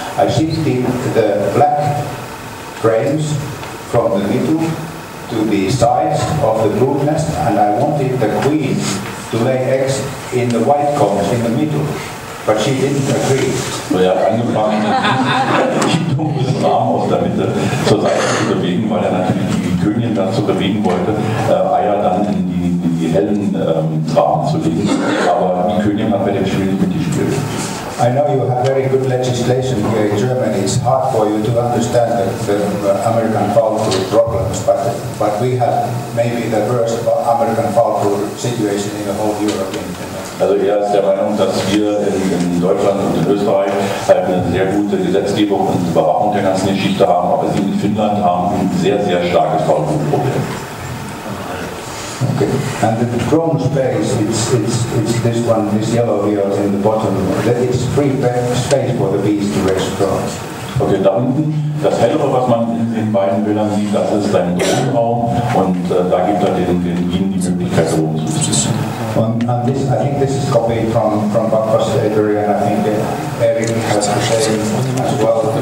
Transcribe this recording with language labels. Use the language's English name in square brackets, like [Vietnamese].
[English] I shifted the black frames from the middle to the sides of the brood nest, and I wanted the queen to lay eggs in the white combs in the middle. But she didn't agree. [German] So, er hat angefangen, die dunklen Rahmen aus der Mitte zur Seite zu bewegen, weil er natürlich die Königin dazu bewegen wollte, Eier dann in die hellen Rahmen zu legen. Aber die Königin hat bei dem Spiel nicht mitgespielt. [English] I know you have very good legislation here in Germany. It's hard for you to understand the American foul brood problems, but we have maybe the worst American foul brood situation in the whole Europe. [German] Also er ist der Meinung, dass wir in Deutschland und in Österreich halt eine sehr gute Gesetzgebung und Überwachung der ganzen Geschichte haben, aber sie in Finnland haben ein sehr, sehr starkes Faulbrutproblem. Okay. [English] And the drone space, it's this one, this yellow here in the bottom. It's free space for the bees to rest from. [German] Okay, da unten, das hellere, was man in den beiden Bildern sieht, das ist ein Drohnenraum und da gibt er den Bienen die Möglichkeit, Drohnen zu schützen. [English] And this, I think this is copied from Backfast Area, and I think Eric has the same as well.